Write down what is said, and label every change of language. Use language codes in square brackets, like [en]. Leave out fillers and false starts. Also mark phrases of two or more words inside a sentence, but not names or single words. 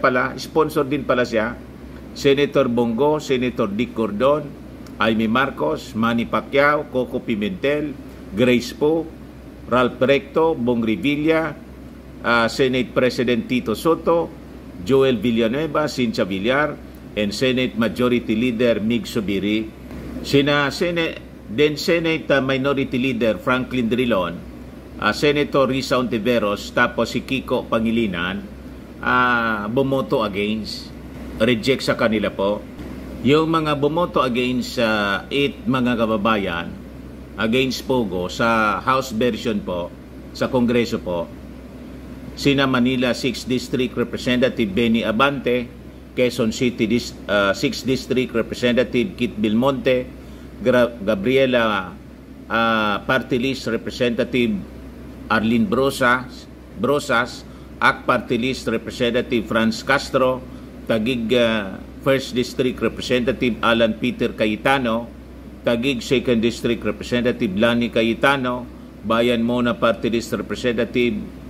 [tl] pala, sponsor din pala siya, Senator Bongo, Senator Dick Gordon, Amy Marcos, Manny Pacquiao, Coco Pimentel, Grace Poe, Ralph Recto, Bong Revilla, Senate President Tito Soto, Joel Villanueva, Cynthia Villar, and Senate Majority Leader Mig Subiri. Sina then Senate Minority Leader Franklin Drilon, Senator Risa Ontiveros, tapos si Kiko Pangilinan, bumoto against, reject sa kanila po. Yung mga bumoto against 8 mga kababayan, against Pogo, sa [en] House version [tl] po, sa Kongreso po, sina Manila 6th District Representative Benny Abante, Quezon City 6th District Representative Kit Belmonte, Gabriela Party List Representative Arlene Brosas, AK Party List Representative Franz Castro, Taguig 1st District Representative Alan Peter Cayetano, Taguig 2nd District Representative Lani Cayetano, Bayan Mona Party List Representative